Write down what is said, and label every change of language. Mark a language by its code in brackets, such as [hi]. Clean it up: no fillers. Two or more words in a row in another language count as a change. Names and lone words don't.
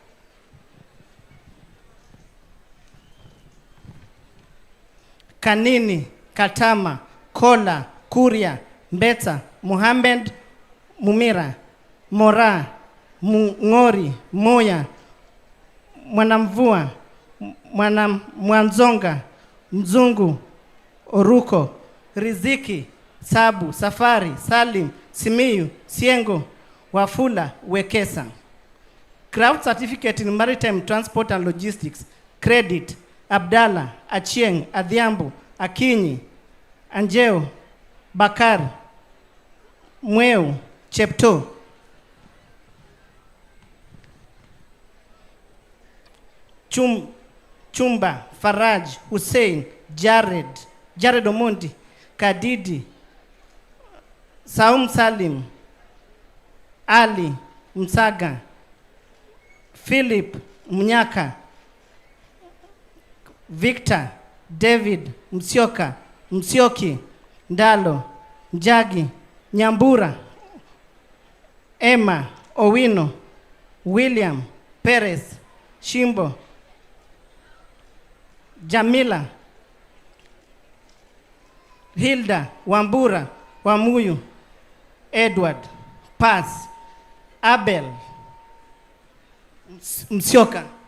[en] Kanini, Katama, Kola, Kuria, Mbeta, Muhammad, Mumira, Mora, Ngori, Moya, Mwanamvua, Mwanzonga, Mzungu, Oruko, Riziki, Sabu, Safari, Salim, Simiyu, Siengo, Wafula, Wekesa. Craft certificate in maritime transport and logistics, credit, Abdallah, Achieng, Adhiambo, Akinyi, Anjeo, Bakar, Mweu, Chepto. Chumba, Faraj, Hussein, Jared Omondi, Kadidi, Saum Salim, Ali, Msaga, Philip, Mnyaka, Victor, David, Msioka, Msioki, Ndalo, Njagi, Nyambura, Emma, Owino, William, Perez, Shimbo, Jamila, Hilda, Wambura, Wamuyu, Edward, Pass, Abel, Msioka.